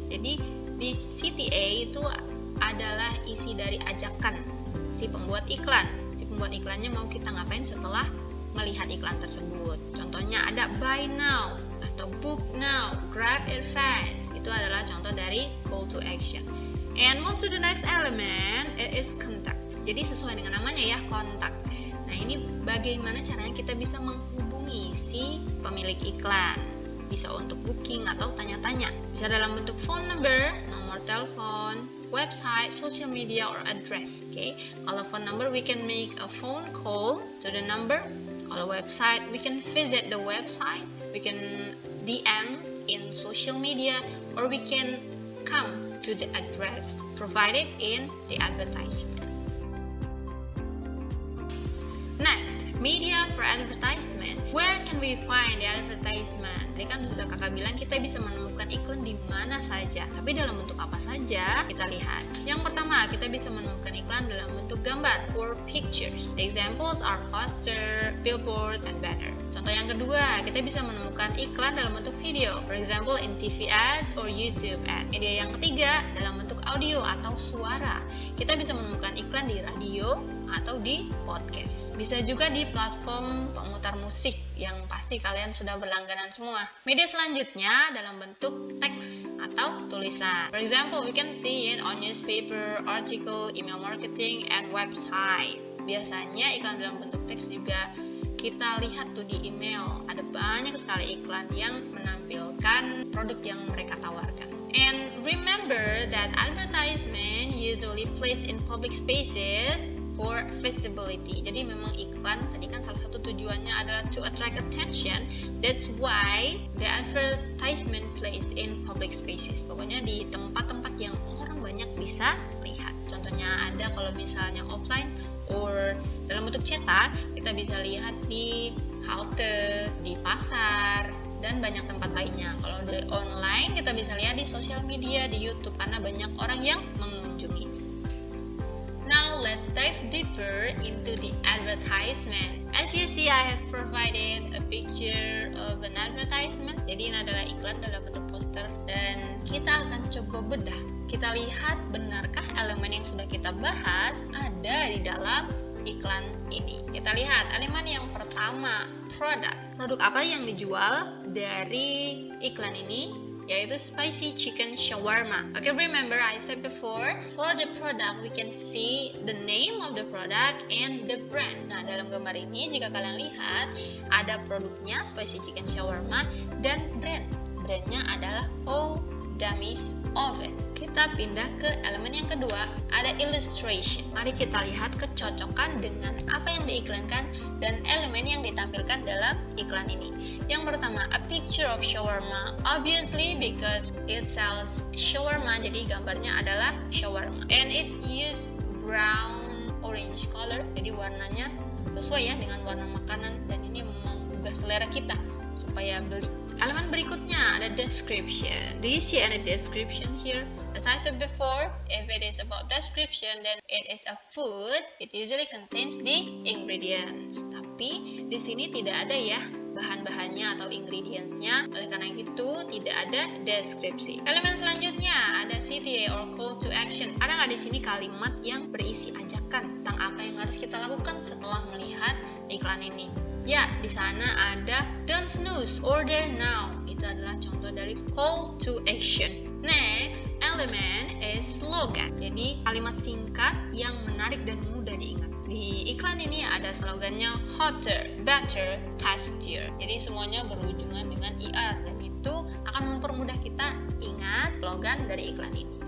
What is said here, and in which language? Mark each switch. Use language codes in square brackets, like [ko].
[id] Jadi di CTA itu adalah isi dari ajakan si pembuat iklan. Si pembuat iklannya mau kita ngapain setelah melihat iklan tersebut. Contohnya ada [en] buy now atau book now, grab it fast. [id] Itu adalah contoh dari call to action. [en] And move to the next element, it is contact. [id] Jadi sesuai dengan namanya ya, kontak. Nah, ini bagaimana caranya kita bisa menghubungi si pemilik iklan. Bisa untuk booking atau tanya-tanya. Bisa dalam bentuk [en] phone number, [id] nomor telepon, [en] website, social media, or address. Okay? Kalau phone number, we can make a phone call to the number. Kalau website, we can visit the website. We can DM in social media, or we can come to the address provided in the advertisement. Next, media for advertisement. Where can we find the advertisement? [id] Tadi kan sudah kakak bilang kita bisa menemukan iklan di mana saja. Tapi dalam bentuk apa saja? Kita lihat. Yang pertama, kita bisa menemukan iklan dalam bentuk gambar [en] or pictures. The examples are poster, billboard, and banner. [id] Contoh yang kedua, kita bisa menemukan iklan dalam bentuk video. [en] For example, in TV ads or YouTube ads. [id] Media yang ketiga, dalam bentuk audio atau suara. Kita bisa menemukan iklan di radio atau di podcast. Bisa juga di platform pemutar musik yang pasti kalian sudah berlangganan semua. Media selanjutnya dalam bentuk teks atau tulisan. [en] For example, we can see it on newspaper, article, email marketing, and website. [id] Biasanya iklan dalam bentuk teks juga kita lihat tuh di email. Ada banyak sekali iklan yang menampilkan produk yang mereka tawarkan. [en] And remember that advertisement usually placed in public spaces for visibility. [id] Jadi memang iklan tadi kan salah satu tujuannya adalah [en] to attract attention. That's why the advertisement placed in public spaces. [id] Pokoknya di tempat-tempat yang orang banyak bisa lihat. Contohnya ada kalau misalnya offline or dalam bentuk cetak, kita bisa lihat di halte, di pasar, dan banyak tempat lainnya. Kalau di online kita bisa lihat di sosial media, di YouTube karena banyak orang yang mengunjungi. [en] Now let's dive deeper into the advertisement. As you see, I have provided a picture of an advertisement. [id] Jadi ini adalah iklan dalam bentuk poster dan kita akan coba bedah. Kita lihat benarkah elemen yang sudah kita bahas ada di dalam iklan ini. Kita lihat elemen yang pertama, produk. Produk apa yang dijual dari iklan ini? Yaitu spicy chicken shawarma. [en] Okay, remember I said before, for the product we can see the name of the product and the brand. [id] Nah, dalam gambar ini jika kalian lihat ada produknya spicy chicken shawarma dan brand. Brandnya adalah O'Damy's Oven. Kita pindah ke elemen yang kedua, ada illustration. Mari kita lihat kecocokan dengan apa yang diiklankan dan elemen yang ditampilkan dalam iklan ini. Yang pertama, [en] a picture of shawarma. Obviously because it sells shawarma, [id] jadi gambarnya adalah shawarma. [en] And it use brown orange color, [id] jadi warnanya sesuai ya dengan warna makanan dan ini menggugah selera kita supaya beli. Elemen berikutnya ada description. [en] Do you see any description here? As I said before, if it is about description, then it is a food. It usually contains the ingredients. [id] Tapi di sini tidak ada ya bahan-bahannya atau ingredients-nya. Oleh karena itu tidak ada deskripsi. Elemen selanjutnya ada CTA or call to action. Ada nggak di sini kalimat yang berisi ajakan tentang apa yang harus kita lakukan setelah melihat iklan ini? Ya, di sana ada [en] don't snooze, order now. [id] Itu adalah contoh dari call to action. [en] Next, element is slogan. [id] Jadi kalimat singkat yang menarik dan mudah diingat. Di iklan ini ada slogannya [en] hotter, better, tastier. [id] Jadi semuanya berhubungan dengan IR dan itu akan mempermudah kita ingat slogan dari iklan ini.